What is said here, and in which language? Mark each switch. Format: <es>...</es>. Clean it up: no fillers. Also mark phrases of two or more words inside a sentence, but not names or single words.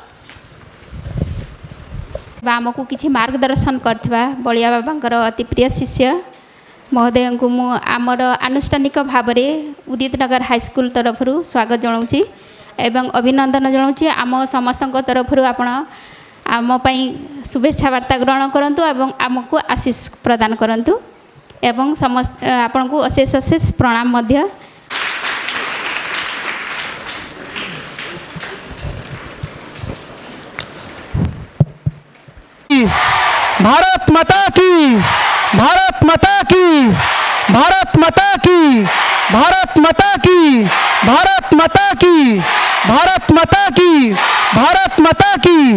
<or>ଆମକୁ କିଛି ମାର୍ଗଦର୍ଶନ କରିଥିବା ବଳିଆ ବାବାଙ୍କର ଅତି ପ୍ରିୟ ଶିଷ୍ୟ ମହୋଦୟଙ୍କୁ ମୁଁ ଆମର ଆନୁଷ୍ଠାନିକ ଭାବରେ ଉଦିତ ନଗର ହାଇସ୍କୁଲ ତରଫରୁ ସ୍ୱାଗତ ଜଣାଉଛି ଏବଂ ଅଭିନନ୍ଦନ ଜଣାଉଛି। ଆମ ସମସ୍ତଙ୍କ ତରଫରୁ ଆପଣ ଆମ ପାଇଁ ଶୁଭେଚ୍ଛା ବାର୍ତ୍ତା ଗ୍ରହଣ କରନ୍ତୁ ଏବଂ ଆମକୁ ଆଶୀଷ ପ୍ରଦାନ କରନ୍ତୁ ଏବଂ ଆପଣଙ୍କୁ ଅଶେଷ ଅଶେଷ ପ୍ରଣାମ ମଧ୍ୟ।</or> <hi>भारत माता की, भारत माता की, भारत माता की, भारत माता की, भारत माता की, भारत माता की, भारत माता की।</hi>